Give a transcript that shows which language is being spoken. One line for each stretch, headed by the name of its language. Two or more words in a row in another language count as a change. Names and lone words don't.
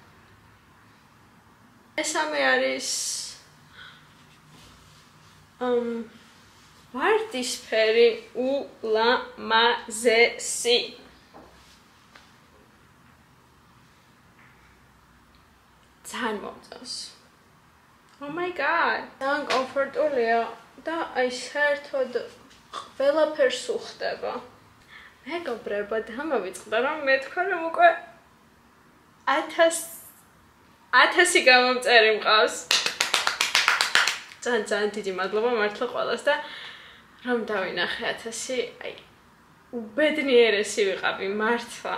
Georgian: ესამე არის ვარდისფერი ულამაზესი. ძალიან მომწონს.
English: Oh my god.
Georgian: ძალიან კომფორტულია და აი საერთოდ ყველაფერს უხდება. მეგობრებო, დამოვიწყდა რომ მეთქვა რომ უკვე 1000 გამომწერი მყავს. ძალიან დიდი მადლობა მართლა ყველას და რომ დავინახე 1000, აი უბედნიერესი ვიყავი მართლა.